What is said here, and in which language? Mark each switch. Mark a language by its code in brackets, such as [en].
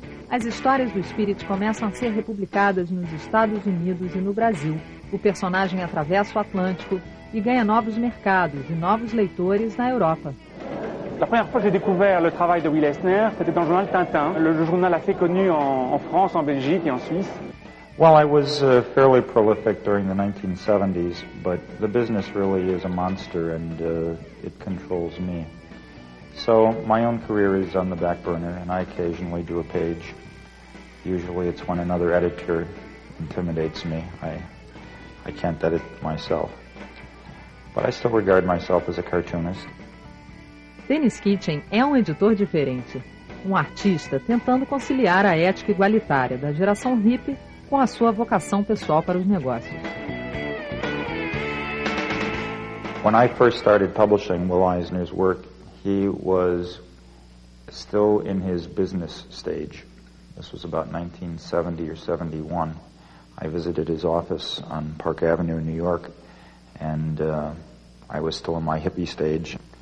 [pt] As histórias do Spirit começam a ser republicadas nos Estados Unidos e no Brasil. O personagem atravessa o Atlântico e ganha novos mercados e novos leitores na Europa. [fr] La première fois que j'ai découvert le travail de Will Eisner, c'était dans le journal Tintin, le journal assez connu en France, en Belgique et en Suisse. [en] Well, I was fairly prolific during the 1970s, but the business really is a monster and it controls me. So my own career is on the back burner, and I occasionally do a page. Usually it's when another editor intimidates me. I can't edit myself. But I still regard myself as a cartoonist. [pt] Dennis Kitchen é um editor diferente, um artista tentando conciliar a ética igualitária da geração hippie com a sua vocação pessoal para os negócios. [en] When I first started publishing Will Eisner's work, he was still in his business stage. This was about 1970 or 71. I visited his office on Park Avenue in New York, and I was still in my hippie stage.